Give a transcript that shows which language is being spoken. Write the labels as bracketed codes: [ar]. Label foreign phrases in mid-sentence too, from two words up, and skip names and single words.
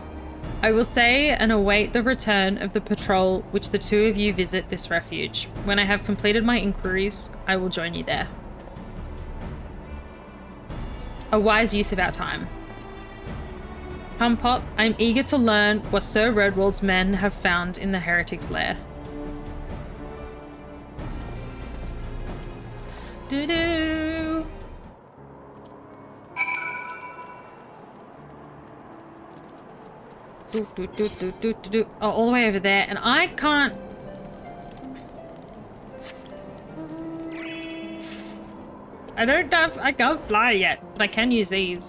[en] I will say and await the return of the patrol which the two of you visit this refuge. When I have completed my inquiries, I will join you there. A wise use of our time. Pop, I'm eager to learn what Sir Redwald's men have found in the heretics' lair. Doo-doo! Oh, all the way over there, and I can't. I can't fly yet, but I can use these.